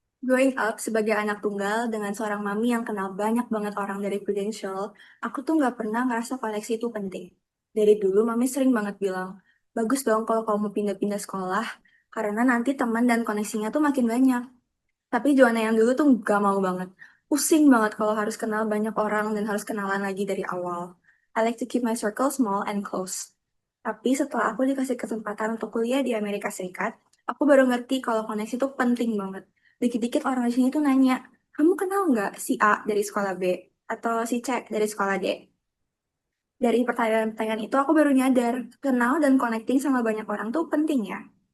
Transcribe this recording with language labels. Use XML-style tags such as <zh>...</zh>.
<en>Growing up</en> <id>sebagai anak tunggal dengan seorang mami yang kenal banyak banget orang dari Prudential, aku tuh nggak pernah ngerasa koneksi itu penting. Dari dulu mami sering banget bilang, bagus dong kalau kamu pindah-pindah sekolah, karena nanti teman dan koneksinya tuh makin banyak. Tapi Joanna yang dulu tuh nggak mau banget. Pusing banget kalau harus kenal banyak orang dan harus kenalan lagi dari awal.</id> <en>I like to keep my circle small and close.</en> <id>Tapi setelah aku dikasih kesempatan untuk kuliah di Amerika Serikat, aku baru ngerti kalau koneksi itu penting banget. Dikit-dikit orang di sini tuh nanya, kamu kenal nggak si A dari sekolah B? Atau si C dari sekolah D? Dari pertanyaan-pertanyaan itu aku baru nyadar, kenal dan connecting sama banyak orang tuh penting ya.</id>